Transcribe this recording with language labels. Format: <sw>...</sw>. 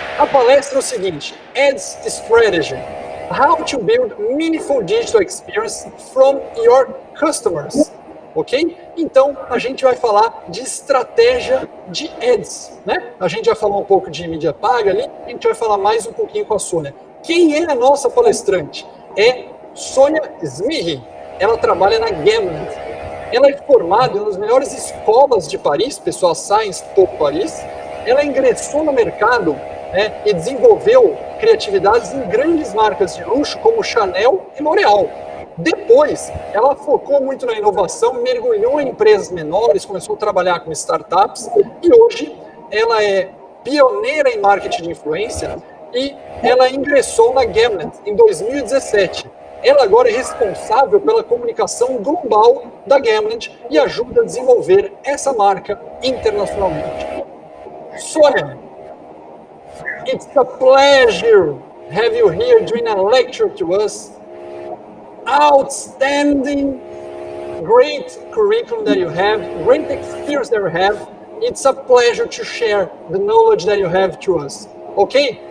<pt>palestra é o seguinte: Ads Strategy.</pt> <en>How to build meaningful digital experience from your customers. Ok?</en> <pt>Então, a gente vai falar de estratégia de ads, né? A gente já falou um pouco de mídia paga ali, a gente vai falar mais um pouquinho com a Sônia. Quem é a nossa palestrante? É Sônia Zmihi. Ela trabalha na GAMNED. Ela é formada em uma das melhores escolas de Paris, pessoal, Science Po Paris. Ela ingressou no mercado, né, e desenvolveu criatividades em grandes marcas de luxo como Chanel e L'Oréal. Depois, ela focou muito na inovação, mergulhou em empresas menores, começou a trabalhar com startups e hoje ela é pioneira em marketing de influência e ela ingressou na GAMNED em 2017. Ela agora é responsável pela comunicação global da GAMNED e ajuda a desenvolver essa marca internacionalmente.</pt> <en>Sônia, it's a pleasure have you here doing a lecture to us. Outstanding, great curriculum that you have, great experience that you have. It's a pleasure to share the knowledge that you have to us. Okay?</en>